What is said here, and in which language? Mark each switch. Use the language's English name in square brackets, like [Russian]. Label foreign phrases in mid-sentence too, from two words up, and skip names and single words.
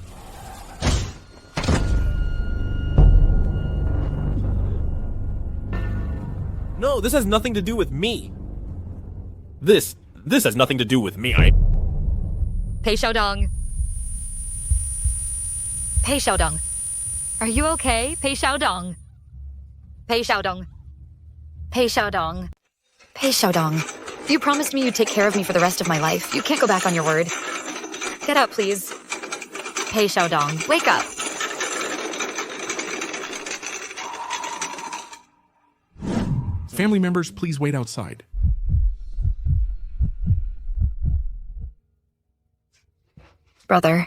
[English] No, this has nothing to do with me. This has nothing to do with me. Pei Xiaodong. Pei Xiaodong. Are you okay? Pei Xiaodong. Pei Xiaodong. Pei Xiaodong. Pei Xiaodong. You promised me you'd take care of me for the rest of my life. You can't go back on your word. Get up, please. Pei Xiaodong, wake up. Family members, please wait outside. Brother.